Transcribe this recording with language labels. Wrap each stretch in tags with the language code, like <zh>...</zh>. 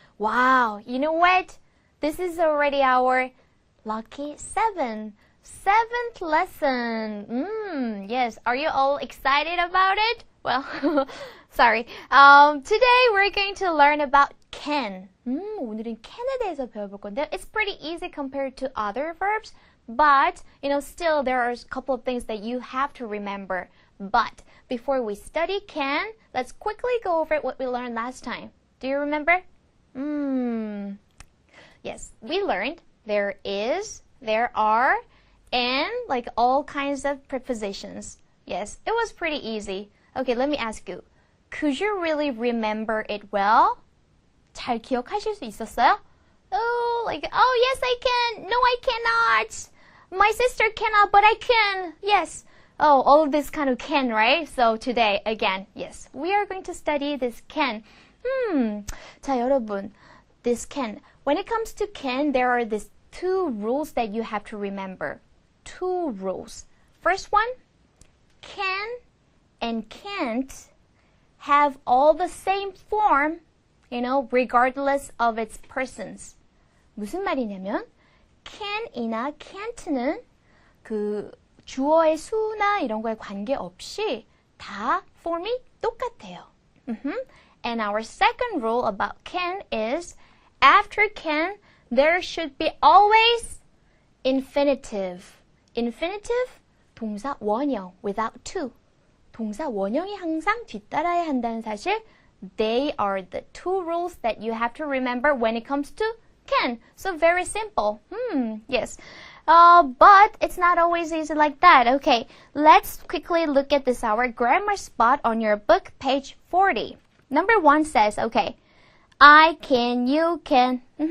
<en>Wow, you know what? This is already our lucky seventh lesson. Yes, are you all excited about it? Well, sorry. Today we're going to learn about can.</en> <ko>오늘은 can에 대해서 배워볼 건데요.</ko> <en>It's pretty easy compared to other verbs, but still there are a couple of things that you have to remember. But before we study can, let's quickly go over what we learned last time. Do you remember? Yes, we learned there is, there are, and like all kinds of prepositions. Yes, it was pretty easy. Okay, let me ask you. Could you really remember it well?</en> <ko>잘 기억하실 수 있었어요?</ko> <en>Oh, yes, I can. No, I cannot. My sister cannot, but I can. Yes. Oh, all of this kind of can, right? So today, again, yes, we are going to study this can.</en> <ko>자, 여러분,</ko> <en>this can. When it comes to can, there are these two rules that you have to remember. Two rules. First one, can and can't have all the same form, regardless of its persons.</en> <ko>무슨 말이냐면, can이나 can't는 주어의 수나 이런 거에 관계없이 다 폼이 똑같아요.</ko> <en>And our second rule about can is after can, there should be always infinitive. Infinitive,</en> <ko>동사 원형</ko> <en>without to.</en> <ko>동사 원형이 항상 뒤따라야 한다는 사실.</ko> <en>They are the two rules that you have to remember when it comes to can. So very simple. Yes. But it's not always easy like that. Okay, let's quickly look at this, our grammar spot on your book, page 40. Number 1 says, okay, I can, you can.</en>